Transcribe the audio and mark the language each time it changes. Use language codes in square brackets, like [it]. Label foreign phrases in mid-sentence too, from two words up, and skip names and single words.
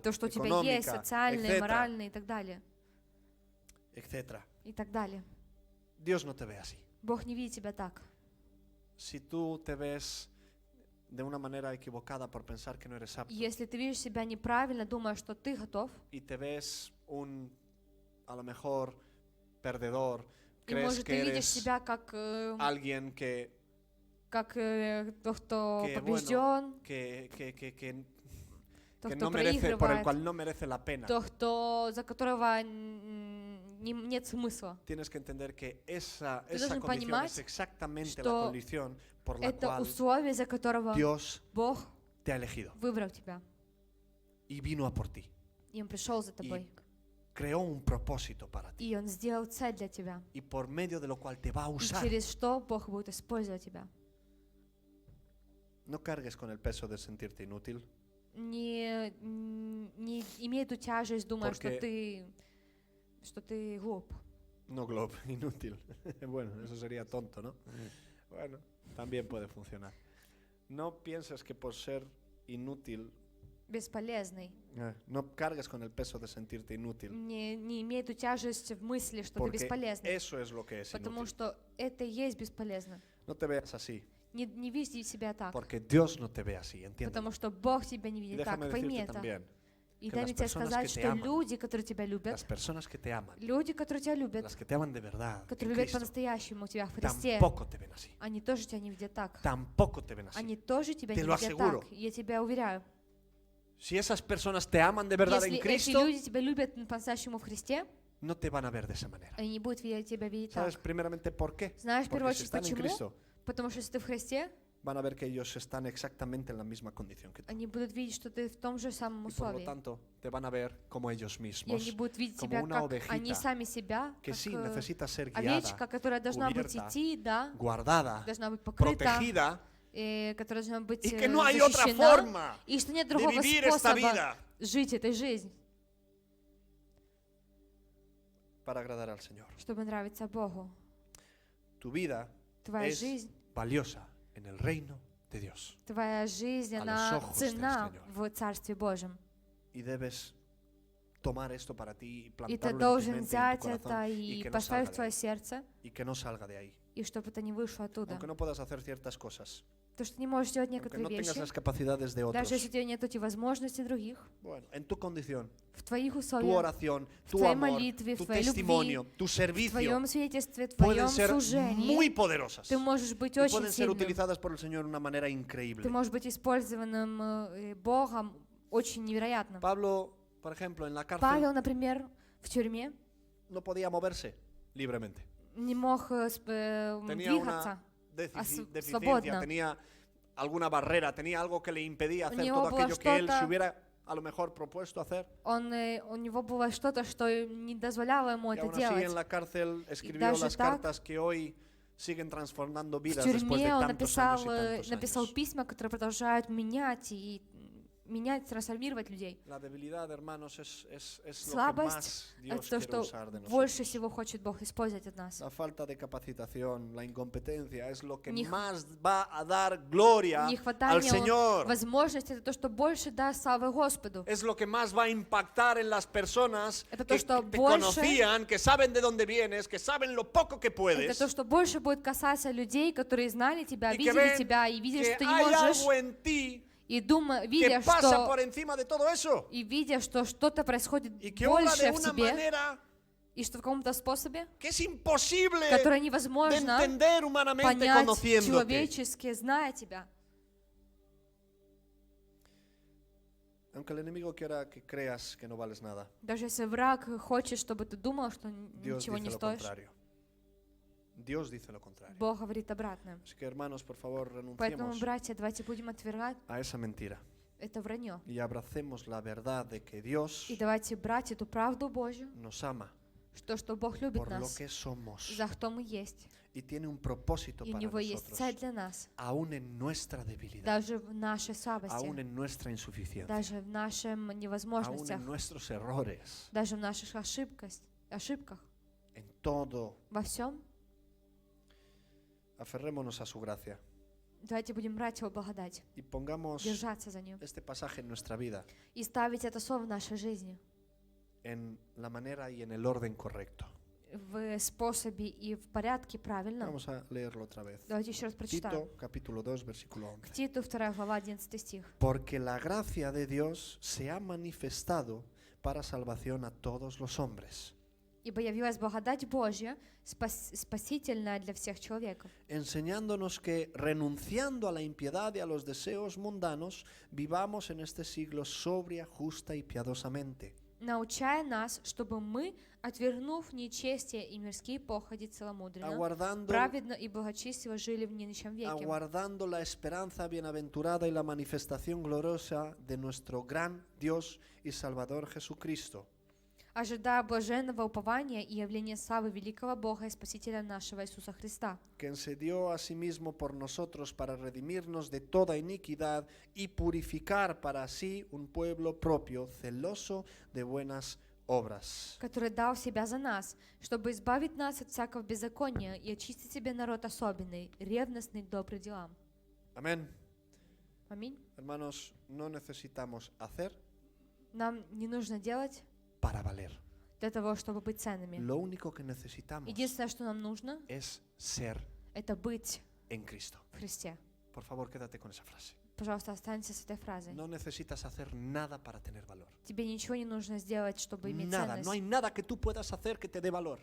[ru] то, что у тебя [es] económica, [ru] есть, социальные, [es] etcétera. [ru] моральные и так далее. [es] etcétera. [ru] И так далее. [es] Dios no te ve así. [ru] Бог не видит тебя так. [es] Si tú te ves de una manera equivocada por pensar que no eres apto [ru] Если ты видишь себя неправильно, думаешь, что ты готов, [es] y te ves a lo mejor perdedor, [ru] и, [es] crees [ru] может, [es] que [ru] ты видишь [es] eres [ru] себя как [es] alguien que [ru] тот, кто [es] que, [ru] побежден, [es] bueno, que [ru] тот, [es] no [ru] кто [es] merece, por el [ru] проигрывает, [es] cual no merece la pena. [ru] тот, за которого нет смысла. [es] Tienes que entender que esa [ru] должен [es] condición [ru] понимать, [es] es exactamente la [ru] что [es] condición por la [ru] Это [es] cual [ru] условие, за которого [es] Dios [ru] Бог [es] te ha elegido [ru] выбрал тебя. [es] y vino a por ti. [ru] И Он пришел за тобой. [es] Creó un propósito para ti [ru] И Он сделал цель для тебя. [es] y por medio de lo cual te va a [ru] И [es] usar. [ru] через что Бог будет использовать тебя. [es] No cargues con el peso de sentirte inútil, [ru] Не имей эту тяжесть, думая, [es] Porque- [ru] что ты глуп. [es] no glob, inútil. Bueno, eso sería tonto, ¿no? Bueno, también puede funcionar. No pienses que por ser inútil, [ru] Бесполезный. [es] no cargues con el peso de sentirte inútil, [ru] Не имей эту тяжесть в мысли, что ты [es] porque [ru] бесполезный. [es] eso es lo que es [ru] Потому [es] inútil. [ru] что это и есть бесполезно. [es] No te veas así, [ru] Не види себя так. [es] porque Dios no te ve así, ¿entiendes? [ru] Потому что Бог тебя не [es] Y [ru] видит так. [es] déjame [ru] Пойми [es] decirte [ru] это. [es] también, [ru] И [es] que [ru] дай [es] las [ru] мне тебе [es] personas [ru] сказать, [es] que te [ru] что [es] aman, [ru] люди, которые тебя любят, [es] las personas que te aman, [ru] люди, которые тебя любят, [es] las que te aman de verdad, [ru] которые [es] en [ru] любят [es] Cristo, [ru] по-настоящему тебя в Христе, [es] tampoco te ven así, [ru] они тоже тебя не видят так. [es] tampoco te ven así. [ru] Они тоже тебя [es] Te [ru] не [es] lo [ru] видят [es] aseguro. [ru] так. Я тебя уверяю. [es] Si esas personas te aman de verdad [ru] Если [es] en [ru] эти [es] Cristo, [ru] люди тебя любят по-настоящему в Христе, [es] no te van a ver de esa manera. [ru] они не будут тебя видеть так. [es] ¿Sabes primeramente por qué? [ru] Знаешь, в первую [es] Porque si [ru] очередь, [es] están en [ru] почему? [es] Cristo, [ru] Потому что если ты в Христе, [es] van a ver que ellos están exactamente en la misma condición que tú. [ru] они будут видеть, что ты в том же самом [es] Y por lo [ru] условии. [es] tanto, te van a ver como ellos [ru] И [es] mismos, [ru] они будут видеть [es] como [ru] тебя [es] una [ru] как они [es] ovejita [ru] сами себя, [es] que sí [ru] как [es] necesita ser [ru] овечка, [es] guiada, [ru] которая должна быть [es] cubierta, [ru] идти, да, [es] guardada, [ru] должна быть покрыта, [es] protegida [ru] которая должна быть [es] y que no hay otra [ru] защищена, [es] forma [ru] и что нет [es] de [ru] другого [es] vivir esta [ru] способа [es] vida [ru] жить этой жизнью, [es] para agradar al Señor. [ru] чтобы нравиться Богу. [es] Tu vida [ru] Твоя [es] es [ru] жизнь, [es] valiosa en el reino de Dios [ru] твоя жизнь, [es] a los [ru] она [es] ojos del [ru] ценна [es] Señor. [ru] в Царстве Божьем. [es] y debes tomar esto para ti y [ru] И ты [es] plantarlo en tu [ru] должен [es] mente y en [ru] взять [es] tu [ru] это [es] corazón [ru] и [es] y que no [ru] поставить [es] salga [ru] в [es] de [ru] твое [es] ahí, [ru] сердце, [es] y que no salga de ahí. [ru] и чтобы это не вышло оттуда. [es] Aunque no puedas hacer ciertas cosas, [ru] То, что ты не можешь делать [es] aunque [ru] некоторые [es] no tengas [ru] вещи, [es] las capacidades de otros, [ru] даже если у тебя нет эти возможности других, [es] bueno, en tu condición, [ru] в твоих [es] tu [ru] условиях, [es] oración, [ru] в [es] tu [ru] твоей [es] amor, [ru] молитве, в [es] tu [ru] твоей [es] testimonio, [ru] любви, [es] tu [ru] в [es] servicio [ru] твоем свидетельстве, в [es] pueden [ru] твоем [es] ser muy [ru] служении, [es] poderosas [ru] ты можешь быть [es] y [ru] очень [es] pueden ser [ru] сильным. [es] utilizadas por el Señor de una manera increíble. [ru] Ты можешь быть использованным Богом очень невероятно. [es] Pablo, por ejemplo, en la cárcel [ru] Павел, например, в тюрьме [es] no podía moverse libremente. [ru] не мог [es] Tenía [ru] двигаться. [es] una deficiencia, [ru] свободно. [es] tenía alguna barrera, tenía algo que le impedía hacer [ru] него [es] todo [ru] было [es] aquello que él se [ru] что-то- [es] hubiera a lo mejor propuesto hacer. [ru] У него было что-то, что не дозволяло ему [es] Y [ru] это [es] aún así en [ru] делать. [es] la cárcel escribió [ru] даже [es] las [ru] так, [es] cartas que hoy siguen transformando [ru] В [es] vidas después de [ru] тюрьме он [es] tantos años y [ru] написал [es] tantos años. [ru] письма, которые продолжают менять, трансформировать людей. [es] La debilidad, hermanos, es lo que [ru] Слабость [es] más — Dios [ru] это то, [es] quiere [ru] что [es] usar de [ru] больше [es] nosotros. [ru] всего хочет Бог использовать от нас. [es] La falta de capacitación, la incompetencia es lo que [ru] Не х- [es] más va a dar gloria al [ru] Нехватание [es] Señor. [ru] возможностей — это то, что больше даст славы Господу. [es] Es lo que más va a impactar en las personas [ru] Это то, [es] que [ru] что [es] te [ru] больше- [es] conocían, que saben de dónde vienes, que saben lo poco que [ru] Это [es] puedes, [ru] то, что больше будет касаться людей, которые знали тебя, [es] y que [ru] видели [es] ven [ru] тебя и видели, [es] que [ru] что ты не [es] hay [ru] можешь, [es] algo en ti [ru] и [es] que [ru] видя, [es] pasa por [ru] что [es] encima de todo eso, [ru] что-то происходит [es] y que obra [ru] больше [es] de [ru] в [es] una [ru] тебе, [es] manera [ru] и что в каком-то способе, [es] que es imposible [ru] которое [es] de [ru] невозможно [es] entender humanamente [ru] понять [es] conociéndote. [ru] человечески, зная тебя. [es] Aunque el enemigo quiera que creas que no vales nada, [ru] Даже если враг хочет, чтобы ты думал, что [es] Dios [ru] ничего не [es] dice lo [ru] стоишь, [es] contrario. Dios dice lo contrario. [ru] Бог говорит обратное. [es] Así que hermanos, por favor, [ru] Поэтому, [es] renunciemos [ru] братья, давайте будем отвергать [es] a esa mentira [ru] это вранье. [es] y abracemos la verdad de que Dios [ru] И давайте брать эту правду Божью, [es] nos ama [ru] что Бог любит [es] por lo [ru] нас [es] que somos [ru] за кто мы есть. [es] y tiene un propósito [ru] И у [es] para [ru] Него есть цель [es] nosotros, [ru] для нас, [es] aún en nuestra debilidad, [ru] даже в нашей слабости, [es] aún en nuestra insuficiencia, [ru] даже в наших [es] aún [ru] невозможностях, [es] en nuestros errores, [ru] даже в наших ошибках. [es] en todo. [ru] Во всем [es] Aferrémonos a su gracia [ru] давайте будем брать Его благодать, [es] y pongamos [ru] держаться за нее [es] este pasaje en nuestra vida [ru] и ставить это слово в нашей жизни [es] en la manera y en el orden correcto. [ru] в способе и в порядке правильном. [es] Vamos a leerlo otra vez. [ru] Давайте еще раз прочитаем. [es] Tito, capítulo 2, versículo [ru] К [es] 11. [ru] Титу, 2 глава, 11 стих. [es] Porque la gracia de Dios se ha manifestado para salvación a todos los hombres, [ru] Ибо явилась благодать Божья, спасительная для всех человеков, [es] enseñándonos que, renunciando a la impiedad y a los deseos mundanos, vivamos en este siglo sobria, justa y piadosamente, [ru] научая нас, чтобы мы, отвергнув нечестие и мирские походи целомудренно, [es] aguardando, [ru] праведно и благочестиво жили в нынешнем веке, [es] aguardando la esperanza bienaventurada y la manifestación gloriosa de nuestro gran Dios y Salvador Jesucristo, [ru] ожидая блаженного упования и явления славы великого Бога и Спасителя нашего Иисуса Христа, [es] quien se dio a sí mismo por nosotros para redimirnos de toda iniquidad y purificar para sí un pueblo propio, celoso de buenas obras. [ru] который дал себя за нас, чтобы избавить нас от всякого беззакония и очистить себе народ особенный, ревностный к добрым делам. [es] Amén. [ru] Аминь. [es] Hermanos, no necesitamos hacer [ru] Нам не нужно делать [es] para valer. [ru] для того, чтобы быть ценными. [es] Lo único que necesitamos [ru] Единственное, что нам нужно, [es] es ser [ru] это быть [es] en Cristo. [ru] в Христе. [es] Por favor, quédate con esa frase. [ru] Пожалуйста, останься с этой фразой. [es] No necesitas hacer nada para tener valor. [ru] Тебе ничего не нужно сделать, чтобы иметь [es] Nada, no hay [ru] ценность. [es] nada que tú puedas hacer que te dé valor.